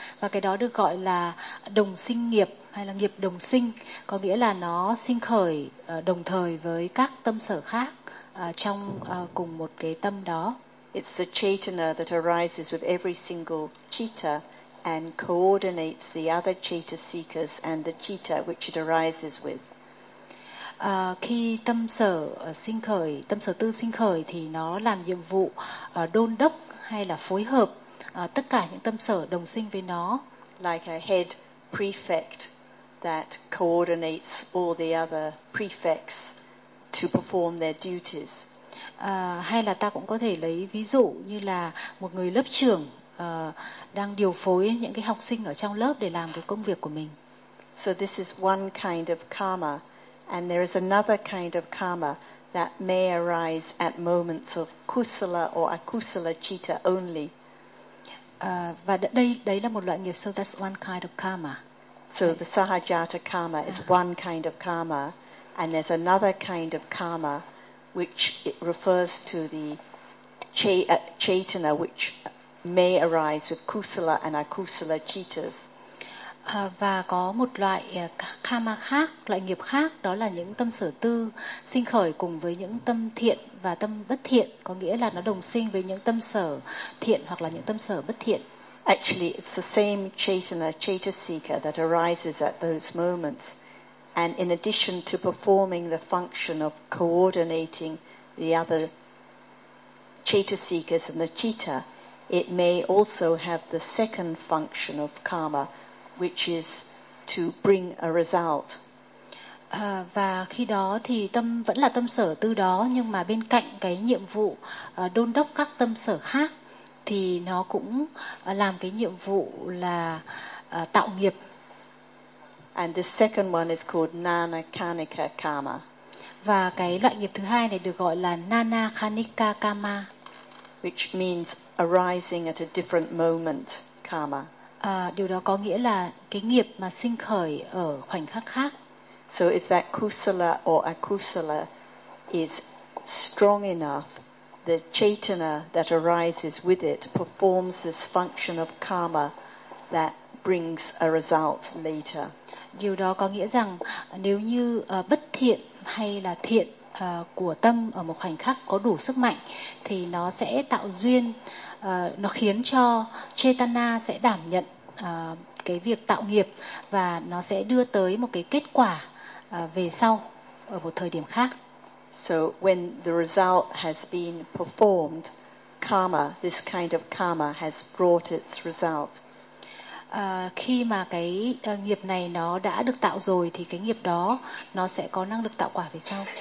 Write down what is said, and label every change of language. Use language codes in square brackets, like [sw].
[vi] Và cái đó được gọi là đồng sinh nghiệp hay là nghiệp đồng sinh, có nghĩa là nó sinh khởi đồng thời với các tâm sở khác trong cùng một cái tâm đó. [en] It's the chaitanya that arises with every single citta and coordinates the other citta seekers and the citta which it arises with. [vi] Khi tâm sở sinh khởi, tâm sở tư sinh khởi thì nó làm nhiệm vụ đôn đốc hay là phối hợp tất cả những tâm sở đồng sinh với nó. [en] Like a head prefect that coordinates all the other prefects to perform their duties. [vi] Hay là ta cũng có thể lấy ví dụ như là một người lớp trưởng đang điều phối những cái học sinh ở trong lớp để làm cái công việc của mình. [en] So this is one kind of karma, and there is another kind of karma that may arise at moments of kusala or akusala citta only. [vi] Và đây là một loại nghiệp, [en] so that's one kind of karma. So the sahajata karma is one kind of karma, and there's another kind of karma which it refers to the chaitanya which may arise with kusala and akusala cittas. [vi] Và có một loại karma khác, loại nghiệp khác, đó là những tâm sở tư sinh khởi cùng với những tâm thiện và tâm bất thiện, có nghĩa là nó đồng sinh với những tâm sở thiện hoặc là những tâm sở bất thiện. [en] Actually, it's the same chaitanya, chaitasika that arises at those moments. And in addition to performing the function of coordinating the other citta seekers and the citta, it may also have the second function of karma, which is to bring a result. [vi] Và khi đó thì tâm vẫn là tâm sở tư đó, nhưng mà bên cạnh cái nhiệm vụ đôn đốc các tâm sở khác thì nó cũng làm cái nhiệm vụ là tạo nghiệp. [en] And the second one is called nana kanika karma. [vi] Và cái loại nghiệp thứ hai này được gọi là nana kanika karma, [en] which means arising at a different moment karma. [vi] Điều đó có nghĩa là cái nghiệp mà sinh khởi ở khoảnh khắc khác. [en] So if that kusala or akusala is strong enough, the chaitanya that arises with it performs this function of karma that brings a result later. [vi] Điều đó có nghĩa rằng nếu như bất thiện hay là thiện của tâm ở một khoảnh khắc có đủ sức mạnh thì nó sẽ tạo duyên, nó khiến cho Chaitanya sẽ đảm nhận cái việc tạo nghiệp và nó sẽ đưa tới một cái kết quả về sau ở một thời điểm khác. [en] So when the result has been performed, karma, this kind of karma has brought its result. [vi] Khi mà cái nghiệp này nó đã được tạo rồi thì cái nghiệp đó nó sẽ có năng lực tạo quả về sau.